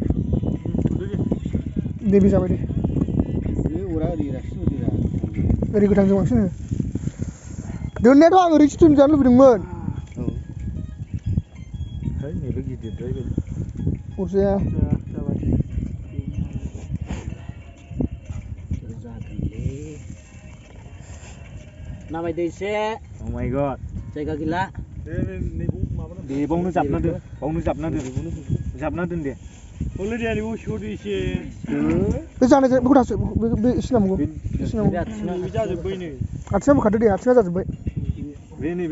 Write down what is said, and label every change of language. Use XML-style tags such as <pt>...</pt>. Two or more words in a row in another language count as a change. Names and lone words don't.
<brx>दे बे जाबाय दे ओरै गोथांजों बांसिन हो दोननायाथ' आं ओरैसो दोनजानो लुबैदोंमोन नैबे गिदिरद्राय अरजाया नामायदो एसे</brx> <en>Oh my god</en> <brx>जायगा गैला दे बावनो जाबना दोन दे अलरेडि आरो उसुद एसे बे जानाय बेखौ दासो बे एसे नांगौ बे जाजोब्बाय नै आथिङा बोखारदो दे आथिङा जाजोब्बाय नैबे</brx>